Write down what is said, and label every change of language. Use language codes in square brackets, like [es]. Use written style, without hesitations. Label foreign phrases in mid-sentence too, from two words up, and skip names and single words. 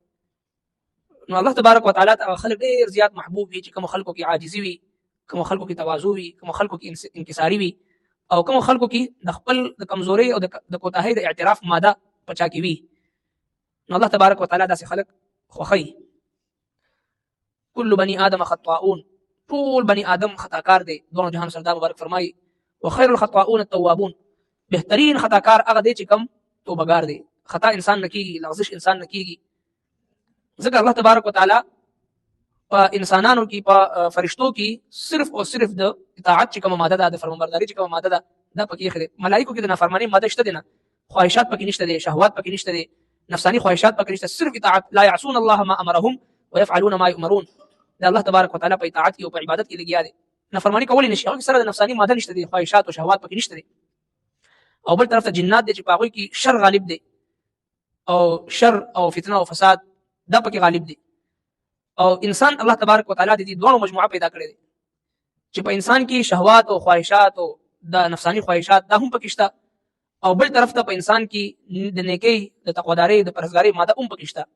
[ps] نو [ar] الله تبارک وتعالی [ps] ته خلک ډېر زیات محبوب وي چې کوم خلکو کې عاجزي وي، کوم خلکو کې تواضع وي، کوم خلکو کې انکساري وي، او کوم خلکو کې د خپل د کمزورۍ او د کوتاهۍ د اعتراف ماده پچا کې وي. نو [ar] الله تبارک وتعالی [ps] داسې خلک خوښوي. [ar] کل بني آدم خطاؤون، [ps] ټول بني آدم خطاکار دی. دوه جهان سردار مبارک فرمایي [ar] وخير الخطاؤون التوابون، [ps] بهترین خطاکار هغه دی چې کم توبهګار دی، خطا انسان نه کېږي، لغزش انسان نه کېږي. ځکه [ar] الله تبارک وتعالی [ps] په انسانانو کې، په فرشتو کې صرف او صرف د اطاعت چې کومه ماده ده، د فرمانبرداري چې کومه ماده ده، دا پکې ایښې ده. ملایکو کې د نافرمانۍ ماده شته دی نه، خواهشات پکې نشته دی، شهوات پکې نشته دی، نفسانی خواهشات پکې نشته، صرف اطاعت. [ar] لا يعصون الله ما امرهم ويفعلون ما يؤمرون. [ps] دا [ar] الله تبارک وتعالی [ps] په اطاعت کې او په عبادت کې لګیا دی. نافرمانی کولی نشي، هغه سره د نفسانی ماده نشته دی، خواهشات او شهوات پکې نشته دی. او بل طرف ته جنات دي چې په هغوی کې شر غالب دی، او شر او فتنه او فساد دا پکې غالب دی. او انسان [ar] الله تبارک وتعالی [ps] د دې دوه مجموعه پیدا کړې دي چې په انسان کې شهوات او خواهشات او د نفسانی خواهشات دا هم پکې شته، او بل طرف ته په انسان کې د نیکۍ، د تقوادارۍ، د پرهیزګارۍ ماده هم پکې شته.